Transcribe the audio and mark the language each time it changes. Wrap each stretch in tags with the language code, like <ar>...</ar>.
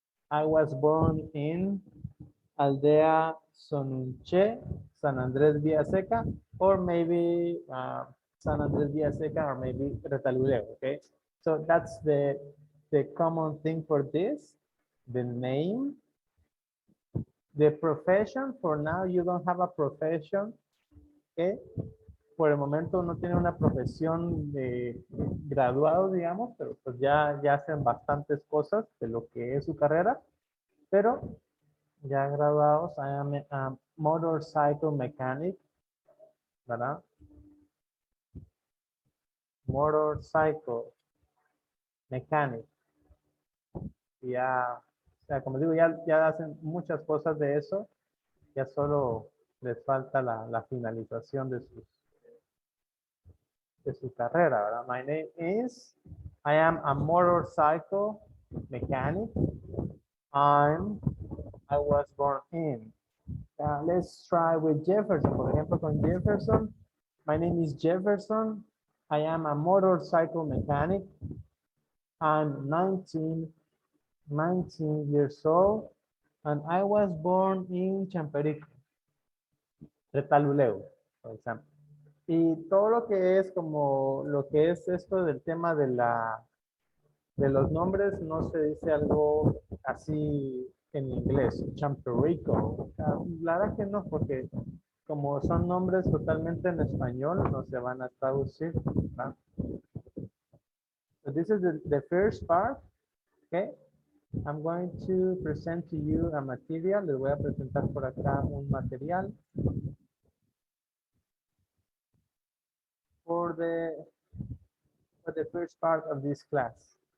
<en>I was born in Aldea Sonunche, San Andrés Villaseca, or maybe San Andrés Villaseca, or maybe Retaluleu, okay? So that's the common thing for this, the name. The profession, for now you don't have a profession, okay?</en> <es>Por el momento no tiene una profesión de graduado, digamos, pero pues ya hacen bastantes cosas de lo que es su carrera, pero ya graduados.</es> <en>I am a motorcycle mechanic,</en> <es>¿verdad?</es> <en>Motorcycle mechanic.</en> <es>Ya, o sea, como digo, ya hacen muchas cosas de eso, ya solo les falta la finalización de su carrera, ¿verdad?</es> <en>My name is, I am a motorcycle mechanic. I was born in. Let's try with Jefferson.</en> <es>Por ejemplo, con Jefferson,</es> <en>my name is Jefferson. I am a motorcycle mechanic. I'm 19 years old, and I was born in Champerico, Retaluleu,</en> <es>por ejemplo. Y todo lo que es como lo que es esto del tema de los nombres, no se dice algo así en inglés, Champerico. La verdad que no, porque como son nombres totalmente en español, no se van a traducir, ¿verdad?</es> <en>So this is the first part, okay? I'm going to present to you a material.</en> <es>Les voy a presentar por acá un material</es> <en>for the first part of this class.</en>